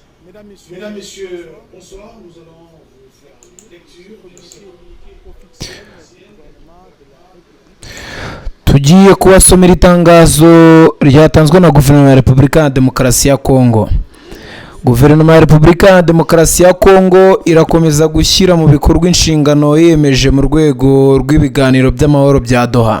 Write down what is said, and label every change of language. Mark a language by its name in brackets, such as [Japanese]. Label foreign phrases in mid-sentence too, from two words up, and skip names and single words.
[French] Mesdames, Messieurs, bonsoir. Nous allons vous faire une lecture de ce [Kinyarwanda] tugiye kubasomera itangazo ryatanzwe na Guverinoma ya Repubulika ya Demokarasi ya Kongo. Guverinoma ya Repubulika ya Demokarasi ya Kongo irakomeza gushyira mu bikorwa inshingano yiyemeje mu rwego rw'ibiganiro by'amahoro bya Doha.